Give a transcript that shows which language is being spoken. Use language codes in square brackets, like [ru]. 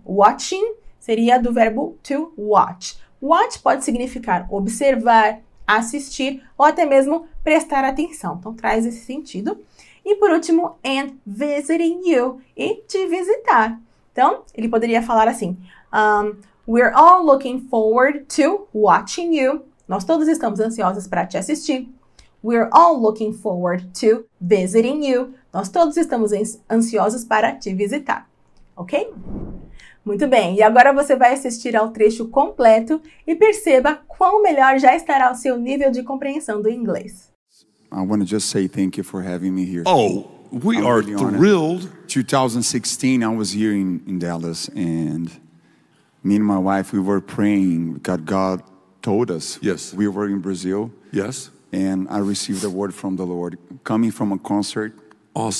[pt] Watching seria do verbo [en] to watch. [pt] Watch pode significar observar, assistir ou até mesmo prestar atenção. Então, traz esse sentido. E por último, [en] and visiting you, [pt] e te visitar. Então, ele poderia falar assim, [en] we're all looking forward to watching you. [pt] Nós todos estamos ansiosos para te assistir. [en] We're all looking forward to visiting you. [pt] Nós todos estamos ansiosos para te visitar. Ok? Muito bem, e agora você vai assistir ao trecho completo e perceba quão melhor já estará o seu nível de compreensão do inglês. [en] I want to just say thank you for having me here. Oh, we I'm are really honored. thrilled. 2016, I was here in Dallas, and me and my wife, we were praying because God told us. Yes. We were in Brazil, Yes. and I received a word from the Lord. Coming from a concert, as